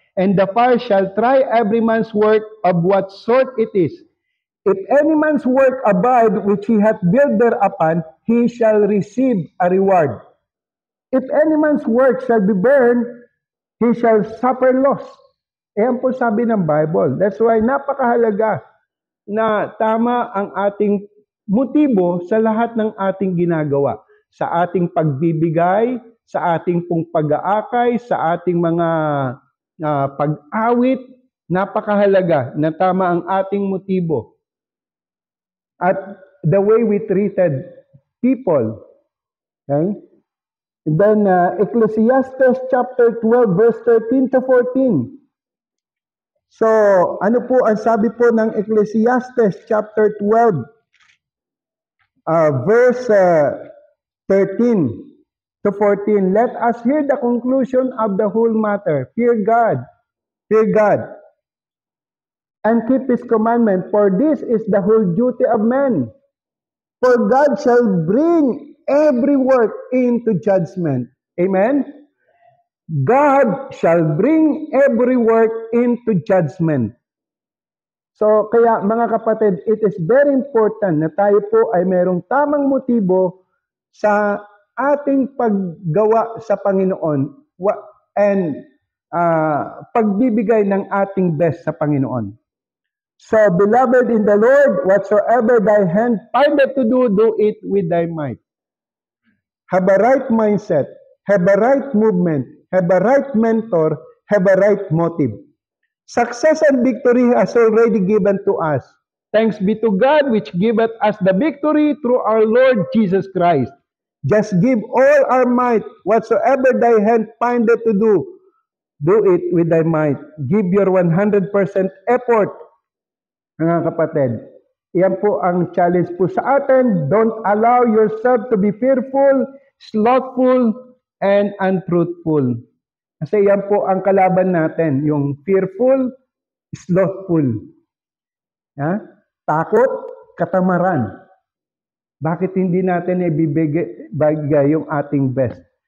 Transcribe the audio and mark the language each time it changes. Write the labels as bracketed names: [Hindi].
[English] And the fire shall try every man's work of what sort it is. If any man's work abide which he hath built thereupon, he shall receive a reward. If any man's work shall be burned, he shall suffer loss. [Filipino] Ayan po sabi ng Bible. [English] That's why [Filipino] napakahalaga na tama ang ating motibo sa lahat ng ating ginagawa. Sa ating pagbibigay, sa ating pong pag-aakay, sa ating mga pag-awit, napakahalaga na tama ang ating motibo. [English] At the way we treated people, Okay? And then Ecclesiastes chapter 12 verse 13 to 14. [Filipino] So, ano po ang sabi po ng Ecclesiastes chapter 12 verse 13 to 14. [English] Let us hear the conclusion of the whole matter. Fear God, and keep His commandment, for this is the whole duty of man. For God shall bring every work into judgment. Amen? God shall bring every work into judgment. [Filipino] So, kaya mga kapatid, [English] it is very important [Filipino] na tayo po ay merong tamang motibo sa ating paggawa sa Panginoon and pagbibigay ng ating best sa Panginoon. [English] So, beloved in the Lord, whatsoever thy hand findeth to do, do it with thy might. Have a right mindset, have a right movement, have a right mentor, have a right motive. Success and victory has already given to us. Thanks be to God which giveth us the victory through our Lord Jesus Christ. Just give all our might, whatsoever thy hand findeth to do, do it with thy might. Give your 100% effort, [Filipino] mga kapatid. Yan po ang challenge po sa atin. [English] Don't allow yourself to be fearful, slothful, and untruthful. [Filipino] Kasi yan po ang kalaban natin, yung fearful, slothful. Takot, katamaran. Bakit hindi natin ibibigay yung ating best?